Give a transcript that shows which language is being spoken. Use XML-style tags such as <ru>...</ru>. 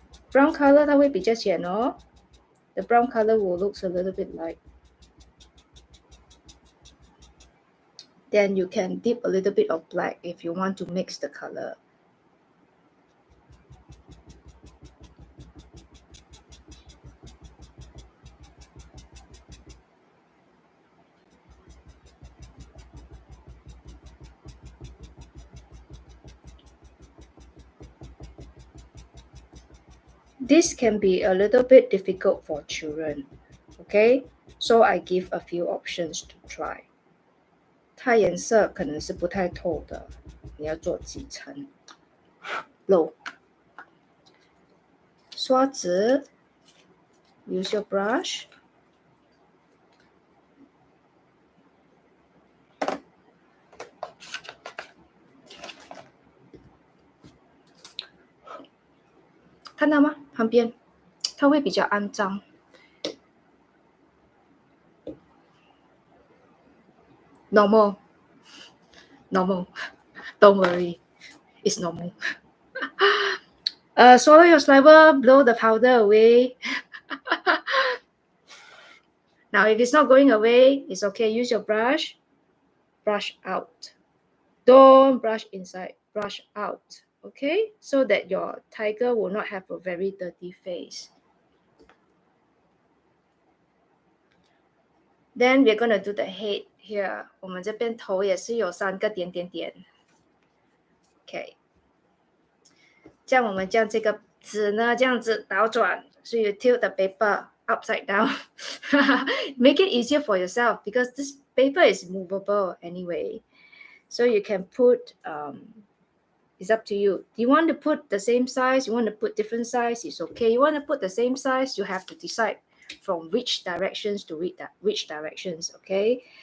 <en>Brown color</en> <zh>它会比较浅哦。</zh> <en>The brown color will look a little bit light. Then you can dip a little bit of black if you want to mix the color. This can be a little bit difficult for children, okay? So I give a few options to try.</en> <zh>它颜色可能是不太透的，你要做几层漏。</zh> <en>刷子 ，use your brush.</en> <zh>看到吗？旁边它会比较肮脏。</zh> <en>Normal. Don't worry, it's normal. Swallow your saliva, blow the powder away. Now, if it's not going away, it's okay. Use your brush. Brush out. Don't brush inside. Brush out. Okay? So that your tiger will not have a very dirty face. Then we're going to do the head here.</en> <zh>我们这边头也是有3个点点点。</zh> <en>Okay.</en> <zh>这样我们将这个纸呢这样子倒转。</zh> <en>So you tilt the paper upside down. Make it easier for yourself because this paper is movable anyway. So you can put, it's up to you. Do you want to put the same size? You want to put different size? It's okay. You want to put the same size? You have to decide from which directions to which directions, okay?</en>